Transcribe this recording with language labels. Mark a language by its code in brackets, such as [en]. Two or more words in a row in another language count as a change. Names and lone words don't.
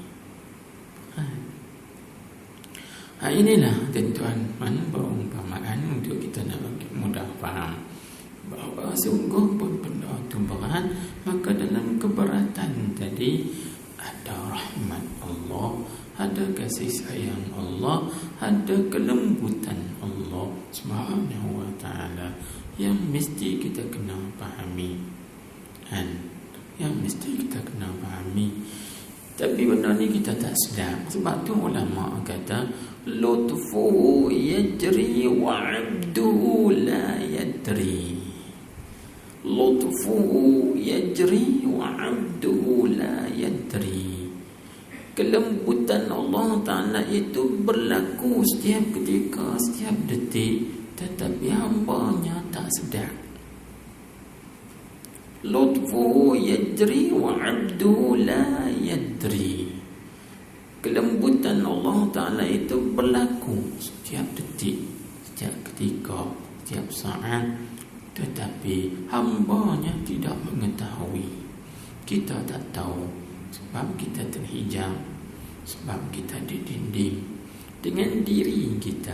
[ms] Inilah tuan-tuan, perumpamaan untuk kita nak mudah faham bahawa sungguh pun benda itu berat, maka dalam keberatan tadi ada rahmat Allah, ada kasih sayang Allah, ada kelembutan Allah [ar] سبحانه وتعالى [ms] yang mesti kita kena fahami, yang mesti kita kena fahami. Tapi benda ni kita tak sedar. Sebab tu ulama kata [ar] لطفه يجري وعبده لا يدري. لطفه يجري وعبده لا يدري. [ms] Kelembutan Allah Ta'ala itu berlaku setiap ketika, setiap detik, tetapi hamba-Nya tak sedar. [ar] لطفه يجري وعبده لا يدري. [ms] Kelembutan Allah Ta'ala itu berlaku setiap detik, setiap ketika, setiap saat, tetapi hamba-Nya tidak mengetahui. Kita tak tahu sebab kita terhijab, sebab kita didinding dengan diri kita.